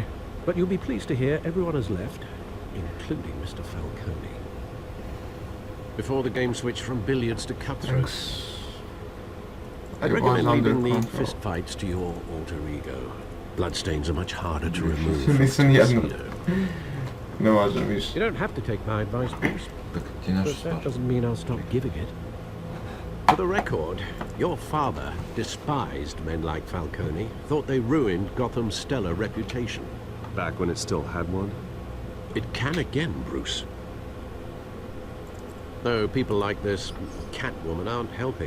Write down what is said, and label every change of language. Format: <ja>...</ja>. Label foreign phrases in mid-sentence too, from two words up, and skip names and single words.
<en>But you'll be pleased to hear everyone has left, including Mr. Falcone. Before the game switched from billiards to cutthroats. I'd recommend leaving the fistfights to your alter ego. Bloodstains are much harder to remove from</en> <sr>Nisam jedno.</sr> <en>tuxedo.</en> <sr>Ne možem više.</sr> <en>You don't have to take my advice, Bruce,</en> <sr>Dok ti naš</sr> <en>but that</en> <sr>stvar.</sr> <en>doesn't mean I'll stop giving it. For the record, your father despised men like Falcone, thought they ruined Gotham's stellar reputation. Back when it still had one? It can again, Bruce. Though people like this Catwoman aren't helping.</en>